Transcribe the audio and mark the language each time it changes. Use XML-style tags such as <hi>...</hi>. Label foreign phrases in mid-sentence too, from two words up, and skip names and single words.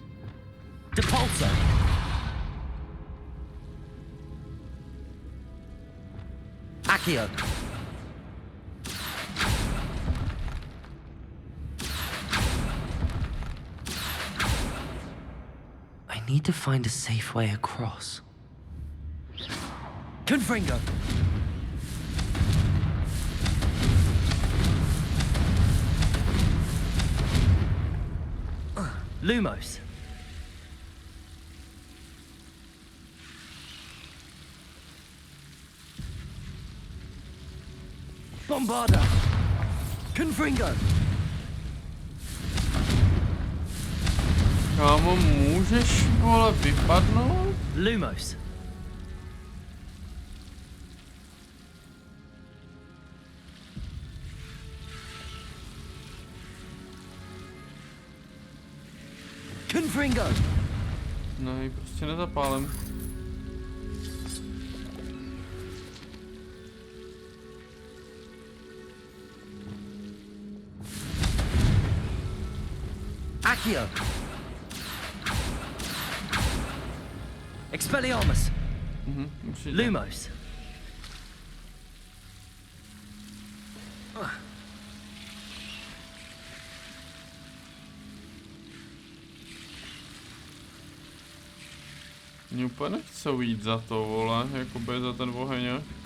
<cs>Depulso. Accio.</cs> <en>I need to find a safe way across.</en> <cs>Confringo. Lumos. Bombarda. Confringo. Kámo, můžeš, vole, vypadnout? Lumos. Confringo. Ne, prostě nezapálím. Accio. Expelliarmus. Lumos. Mě úplně nechcou jít za to, vole, jakoby za ten oheň.</cs>